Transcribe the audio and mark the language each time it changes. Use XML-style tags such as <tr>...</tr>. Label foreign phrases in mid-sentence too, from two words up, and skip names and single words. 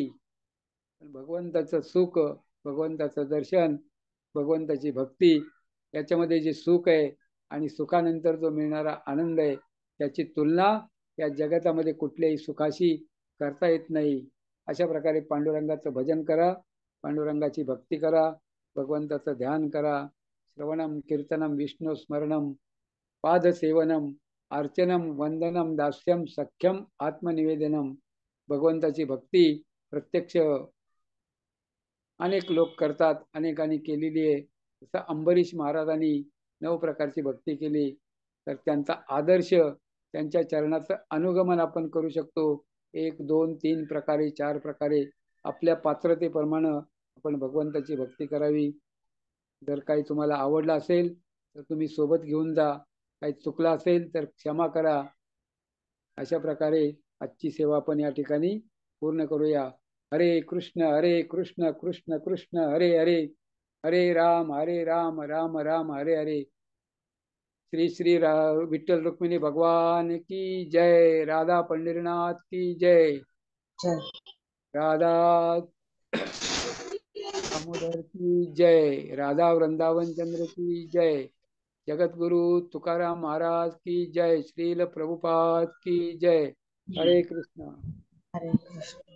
<mr>भगवंताचं सुख, भगवंताचं दर्शन, भगवंताची भक्ती, याच्यामध्ये जे सुख आहे आणि सुखानंतर जो मिळणारा आनंद आहे, त्याची तुलना या जगतामध्ये कुठल्याही सुखाशी करता येत नाही. अशा प्रकारे पांडुरंगाचं भजन करा, पांडुरंगाची भक्ती करा, भगवंताचं ध्यान करा.</mr> <sa>श्रवणम कीर्तनम विष्णू स्मरणम पादसेवनम अर्चनम वंदनम दास्यम सख्यम आत्मनिवेदनम.</sa> <mr>भगवंताची भक्ती प्रत्यक्ष अनेक लोक करतात, अनेकांनी केलेली आहे. जसं अंबरीश महाराजांनी 9 प्रकारची भक्ती केली, तर त्यांचा आदर्श, त्यांच्या चरणाचं अनुगमन आपण करू शकतो. 1, 2, 3 प्रकारे, 4 प्रकारे आपल्या पात्रतेप्रमाणे आपण भगवंताची भक्ती करावी. जर काही तुम्हाला आवडलं असेल तर तुम्ही सोबत घेऊन जा, काही चुकलं असेल तर क्षमा करा. अशा प्रकारे आजची सेवा आपण या ठिकाणी पूर्ण करूया. हरे कृष्ण कृष्ण कृष्ण हरे हरे, हरे राम राम राम हरे हरे.</mr> <hi>श्री श्री विठ्ठल रुक्मिणी भगवान की जय. राधा पंढरीनाथ की जय. राधा दामोदर की जय. राधा वृंदावन चंद्र की जय. जगत गुरु तुकाराम महाराज की जय. श्रील प्रभुपाद की जय. हरे कृष्ण.</hi> <mr>हरे कृष्ण.</mr>